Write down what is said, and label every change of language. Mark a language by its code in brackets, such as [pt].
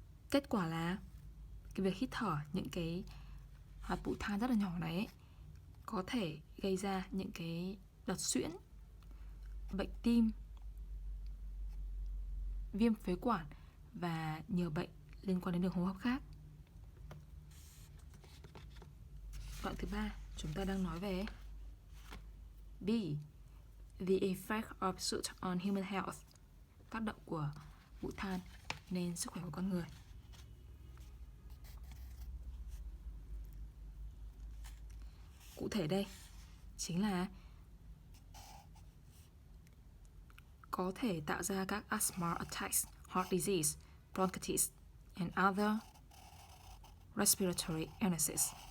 [vi] Kết quả là cái việc hít thở những cái hạt bụi than rất là nhỏ này ấy, có thể gây ra những cái đợt suyễn, bệnh tim, viêm phế quản và nhiều bệnh liên quan đến đường hô hấp khác. Đoạn thứ 3, chúng ta đang nói về B. [en] The effect of soot on human health. [vi] Tác động của bụi than lên sức khỏe của con người. Cụ thể đây chính là có thể tạo ra các [en] asthma attacks, heart disease, bronchitis, and other respiratory illnesses.